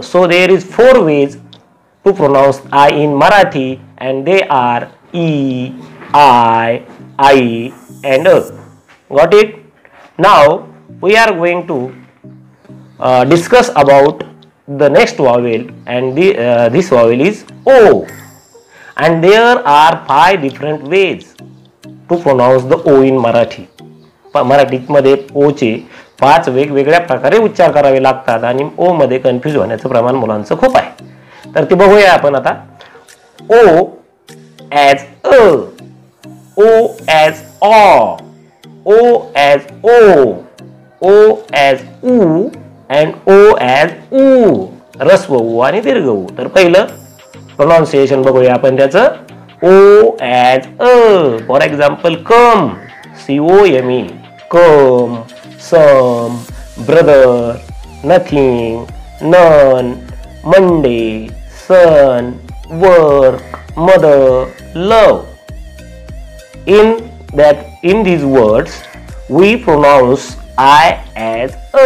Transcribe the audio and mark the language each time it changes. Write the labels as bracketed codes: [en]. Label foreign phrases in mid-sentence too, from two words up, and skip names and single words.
[en] So there is 4 ways to pronounce I in Marathi, and they are E, I, and A. Got it? Now we are going to discuss about the next vowel, and this vowel is O. And there are 5 different ways to pronounce the O in Marathi. [mr] मराठीमध्ये O चे 5 वेगवेगळ्या प्रकारे उच्चार करावे लागतात, आणि O मध्ये कन्फ्यूज होण्याचं प्रमाण मुलांचं खूप आहे. तर ते बघूया आपण आता. [en] O as A, O as O, O as O, O as U, and O as U. [mr] रस्व उ आणि दीर्घ उ. तर पहिलं प्रोनाउन्सिएशन बघूया आपण त्याचं. [en] O as A. for example, come, C-O-M-E, come, some, brother, nothing, none, Monday, sun, work, mother, love. In these words, we pronounce I as A.